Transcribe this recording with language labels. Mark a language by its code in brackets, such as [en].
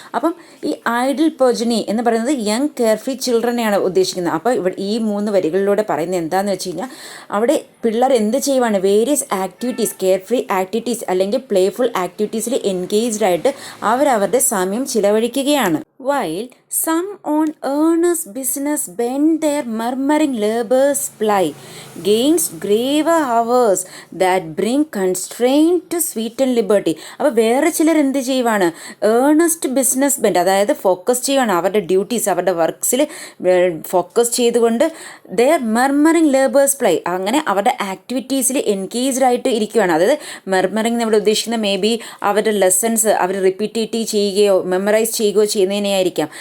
[ml] അപ്പം ഈ ഐഡിയൽ പ്രൊജനി എന്ന് പറയുന്നത് യങ് കെയർഫ്രീ ചിൽഡ്രനെയാണ് ഉദ്ദേശിക്കുന്നത്. അപ്പോൾ ഇവിടെ ഈ 3 വരികളിലൂടെ പറയുന്നത് എന്താണെന്ന് വെച്ച് കഴിഞ്ഞാൽ അവിടെ പിള്ളേർ എന്ത് ചെയ്യുവാണ്, വേരിയസ് ആക്ടിവിറ്റീസ്, കെയർഫ്രീ ആക്ടിവിറ്റീസ് അല്ലെങ്കിൽ പ്ലേഫുൾ ആക്ടിവിറ്റീസിൽ എൻഗേജ്ഡ് ആയിട്ട് അവരവരുടെ സമയം ചിലവഴിക്കുകയാണ്. [en] While some on earnest business bend their murmuring labours ply gainst graver hours that bring constraint to sweeten liberty. [ml] അപ്പോൾ വേറെ ചിലർ എന്ത് ചെയ്യുവാണ്, [en] earnest business bent, [ml] അതായത് ഫോക്കസ് ചെയ്യുവാണ് അവരുടെ ഡ്യൂട്ടീസ്, അവരുടെ വർക്ക്സിൽ ഫോക്കസ് ചെയ്തുകൊണ്ട് [en] their murmuring labours ply, [ml] അങ്ങനെ അവരുടെ ആക്ടിവിറ്റീസിൽ എൻഗേജ്ഡ് ആയിട്ട് ഇരിക്കുകയാണ്. അതായത് മർമറിങ് നമ്മൾ ഉദ്ദേശിക്കുന്ന മേ ബി അവരുടെ ലെസൺസ് അവർ റിപ്പീറ്റേറ്റീവ് ചെയ്യുകയോ മെമ്മറൈസ് ചെയ്യുകയോ ചെയ്യുന്നതിനെ ആയിരിക്കാം.